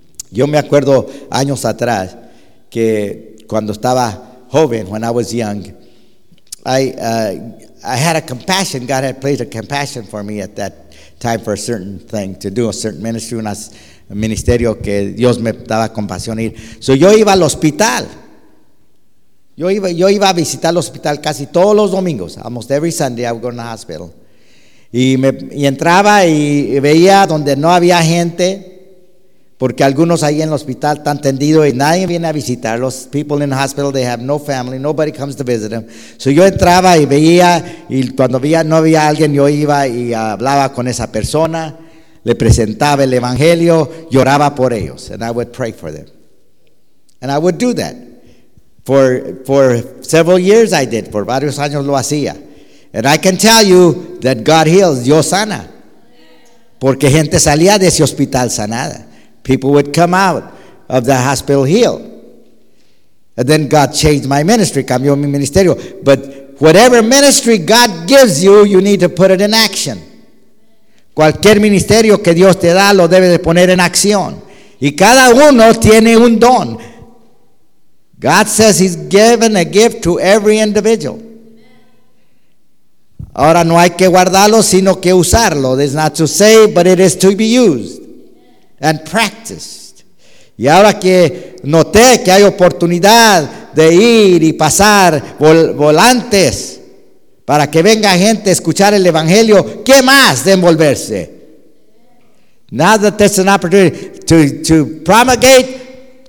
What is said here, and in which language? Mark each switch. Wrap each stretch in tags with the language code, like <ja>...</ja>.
<es>Yo me acuerdo años atrás que cuando estaba joven,</es> <en>when I was young, I had a compassion. God had placed a compassion for me at that time for a certain thing to do, a certain ministry,</en> <es>un ministerio que Dios me daba compasión ir. So yo iba al hospital. Yo iba a visitar el hospital casi todos los domingos.</es> <en>Almost every Sunday I would go to the hospital.</en> <es>Y entraba y veía donde no había gente, porque algunos ahí en el hospital están tendidos y nadie viene a visitar.</es> <en>Los people in the hospital, they have no family, nobody comes to visit them.</en> <es>So yo entraba y veía, y cuando veía no había alguien, yo iba y hablaba con esa persona, le presentaba el evangelio, lloraba por ellos.</es> <en>And I would pray for them. And I would do that. For several years I did.</en> <es>Por varios años lo hacía.</es> <en>And I can tell you that God heals.</en> <es>Dios sana. Porque gente salía de ese hospital sanada.</es> <en>People would come out of the hospital healed. And then God changed my ministry.</en> <es>Cambió mi ministerio.</es> <en>But whatever ministry God gives you, you need to put it in action.</en> <es>Cualquier ministerio que Dios te da, lo debe de poner en acción. Y cada uno tiene un don.</es> <en>God says he's given a gift to every individual.</en> <es>Ahora no hay que guardarlo, sino que usarlo.</es> <en>It's not to say, but it is to be used and practiced.</en> <es>Y ahora que noté que hay oportunidad de ir y pasar volantes para que venga gente a escuchar el evangelio, ¿qué más de envolverse?</es> <en>Now that there's an opportunity to promulgate</en>